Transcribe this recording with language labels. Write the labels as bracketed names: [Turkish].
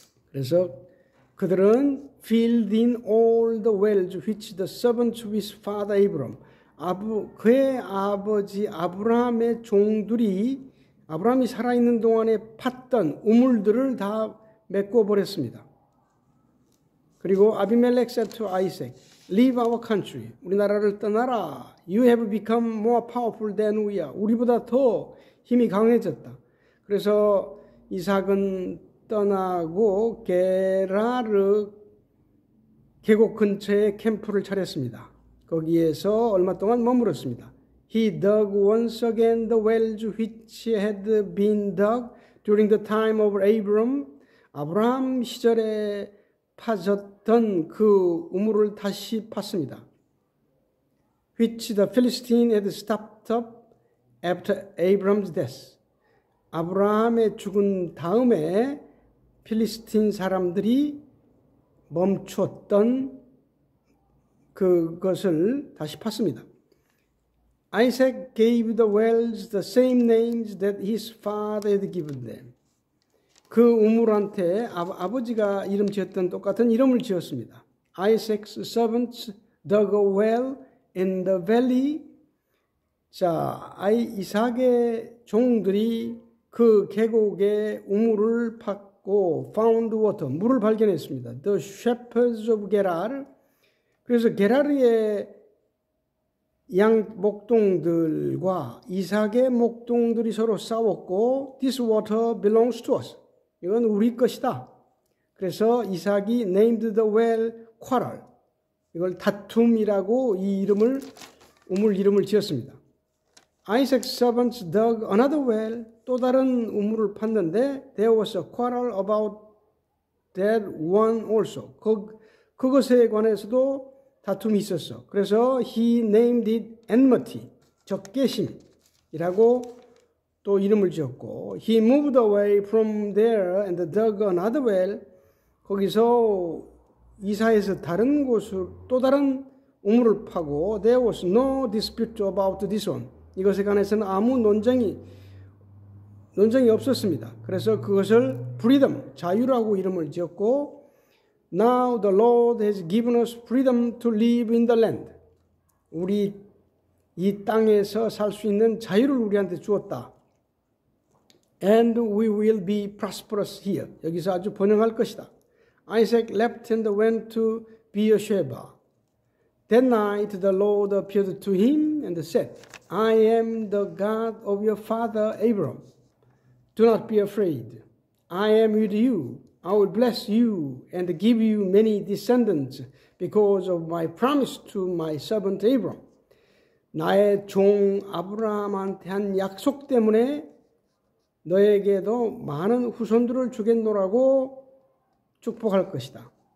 [Korean] 그래서 그들은 [English] filled in all the wells which the servants of his father Abraham, [Korean] 그의 아버지 아브라함의 종들이 아브라함이 살아있는 동안에 팠던 우물들을 다 메꿔버렸습니다. [English] 그리고 아비멜렉 said to Isaac, Leave our country. [Korean] 우리나라를 떠나라. [English] You have become more powerful than we are. [Korean] 우리보다 더 힘이 강해졌다. 그래서 이삭은 떠나고 게라르 계곡 근처에 캠프를 차렸습니다. 거기에서 얼마 동안 머물었습니다. [English] He dug once again the wells which had been dug during the time of Abraham. [Korean] 아브라함 시절에 파졌던 그 우물을 다시 팠습니다. [English] Which the Philistine had stopped up after Abraham's death. [Korean] 아브라함의 죽은 다음에 필리스틴 사람들이 멈췄던 그것을 다시 팠습니다. [English] Isaac gave the wells the same names that his father had given them. [Korean] 그 우물한테 아버지가 이름 지었던 똑같은 이름을 지었습니다. [English] Isaac's servants dug a well in the valley. [Korean] 자, 이삭의 종들이 그 계곡에 우물을 찾고 [English] found water, [Korean] 물을 발견했습니다. [English] The shepherds of Gerar. [Korean] 그래서 게라르의 양 목동들과 이삭의 목동들이 서로 싸웠고 [English] This water belongs to us. [Korean] 이건 우리 것이다. 그래서 이삭이 [English] named the well quarrel. [Korean] 이걸 다툼이라고 이 우물 이름을 지었습니다. [English] Isaac's servants dug another well. [Korean] 또 다른 우물을 팠는데 [English] there was a quarrel about that one also. [Korean] 그것에 관해서도 다툼이 있었어. [English] 그래서 he named it enmity, [Korean] 적개심이라고 또 이름을 지었고 [English] he moved away from there and dug another well. [Korean] 거기서 이사해서 다른 곳으로 또 다른 우물을 파고 [English] there was no dispute about this one. [Korean] 이것에 관해서는 아무 논쟁이 없었습니다. 그래서 그것을 [English] freedom, [Korean] 자유라고 이름을 지었고 [English] Now the Lord has given us freedom to live in the land. [Korean] 우리 이 땅에서 살 수 있는 자유를 우리한테 주었다. [English] And we will be prosperous here. [Korean] 여기서 아주 번영할 것이다. [English] Isaac left and went to Beersheba. That night the Lord appeared to him and said, I am the God of your father Abraham. Do not be afraid. I am with you. I will bless you and give you many descendants because of my promise to my servant Abraham. [Korean] 나의 종 아브라함한테 한 약속 때문에 너에게도 많은 후손들을 주겠노라고 축복할 것이다.